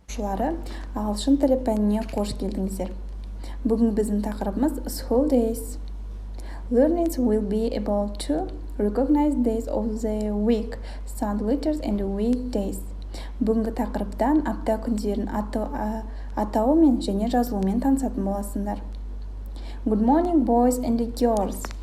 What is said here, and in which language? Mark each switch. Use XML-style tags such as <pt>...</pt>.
<kk>оқушылары, ағылшын тілі пәніне қош келдіңіздер. Бүгін біздің тақырыбымыз School Days.</kk> <en>Learnings will be about to recognize days of the week, Sunday letters and weekdays.</en> <kk>Бүгінгі тақырыптан апта күндерін атауымен және жазылуымен танысатын боласыңдар.</kk> <en>Good morning, boys and girls.</en>